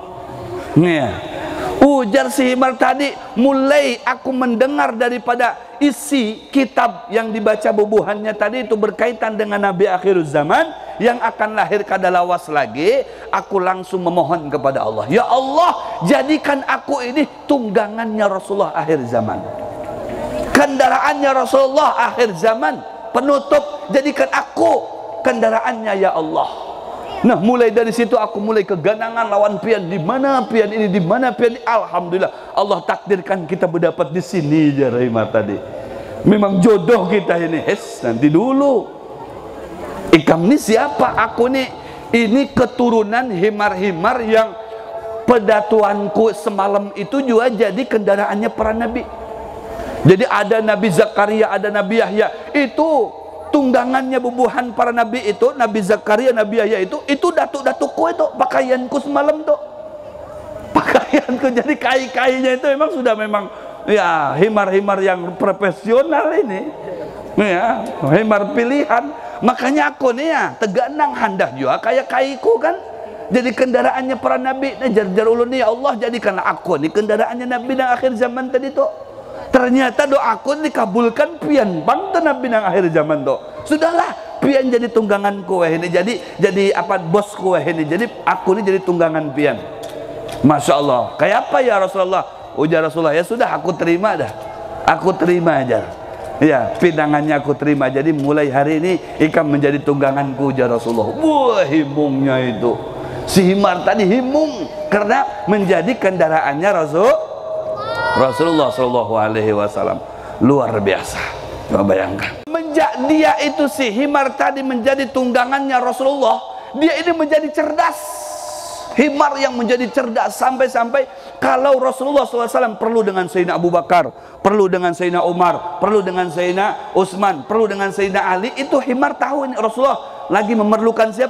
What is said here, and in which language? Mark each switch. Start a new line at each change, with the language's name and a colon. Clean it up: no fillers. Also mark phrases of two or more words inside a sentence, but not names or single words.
Banjar: Ujar si himar tadi, mulai aku mendengar daripada isi kitab yang dibaca bubuhannya tadi itu berkaitan dengan Nabi akhir zaman yang akan lahir kada lawas lagi, aku langsung memohon kepada Allah, ya Allah,
Indonesian: jadikan aku ini tunggangannya Rasulullah akhir zaman, kendaraannya Rasulullah akhir zaman, penutup, jadikan aku kendaraannya ya Allah.
Banjar: Nah mulai dari situ aku mulai keganangan lawan pian, di mana pian ini, di mana pian ini.
Indonesian: Alhamdulillah Allah takdirkan kita berdapat di sini ya Rahimah tadi. Memang jodoh kita ini.
Banjar: Nanti dulu ikam ini siapa? Aku nih ini keturunan himar-himar yang pedatuanku semalam itu juga jadi kendaraannya para nabi. Jadi ada Nabi Zakaria, ada Nabi Yahya, itu tunggangannya bubuhan para nabi itu, Nabi Zakaria, Nabi Yahya itu datuk-datukku itu, pakaianku semalam tuh, pakaianku. Jadi kai-kainya itu memang sudah memang ya himar-himar yang profesional ini ya, himar pilihan. Makanya aku nih ya teganang handah juga kayak kaiku kan, jadi kendaraannya para nabi. Nah jar-jar ulun nih, ya Allah jadikanlah aku nih kendaraannya nabi dan akhir zaman tadi tuh. Ternyata doaku dikabulkan pian bangta nabi nang akhir zaman tuh. Sudahlah pian jadi tunggangan kue ini, jadi apa bos kue ini, jadi aku ini jadi tunggangan pian.
Arabic: ما شاء الله.
Indonesian: Kayak apa ya Rasulullah? Ujar Rasulullah, ya sudah aku terima dah, aku terima aja ya, pinangannya aku terima.
Banjar: Jadi mulai hari ini ikam menjadi tungganganku ujar Rasulullah. Wah himungnya itu si himar tadi, himung karena menjadi kendaraannya Rasulullah
Arabic: صلى الله عليه وسلم.
Indonesian: Luar biasa. Coba bayangkan, dia itu si himar tadi menjadi tunggangannya Rasulullah. Dia ini menjadi cerdas, himar yang menjadi cerdas, sampai-sampai kalau Rasulullah SAW perlu dengan Sayyidina Abu Bakar, perlu dengan Sayyidina Umar, perlu dengan Sayyidina Utsman, perlu dengan Sayyidina Ali, itu himar tahu ini Rasulullah lagi memerlukan siapa?